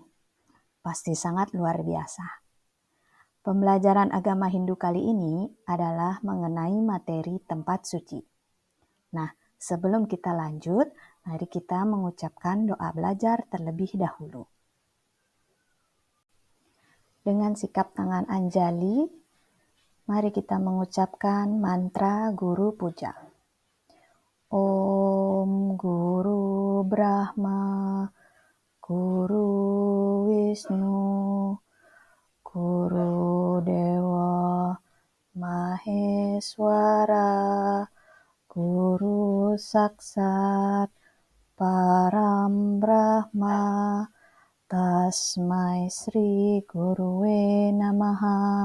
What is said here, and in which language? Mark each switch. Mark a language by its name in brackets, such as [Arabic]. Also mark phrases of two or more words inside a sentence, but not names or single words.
[Indonesian] Pasti sangat luar biasa. Pembelajaran agama Hindu kali ini adalah mengenai materi tempat suci. Nah, sebelum kita lanjut, mari kita mengucapkan doa belajar terlebih dahulu. Dengan sikap tangan Anjali, mari kita mengucapkan mantra Guru Puja. [Sanskrit] ओम् गुरु ब्रह्मा, गुरु विष्णु, गुरु देव महेश्वर, गुरु साक्षात् परम् ब्रह्म, तस्मै श्री गुरवे नमः.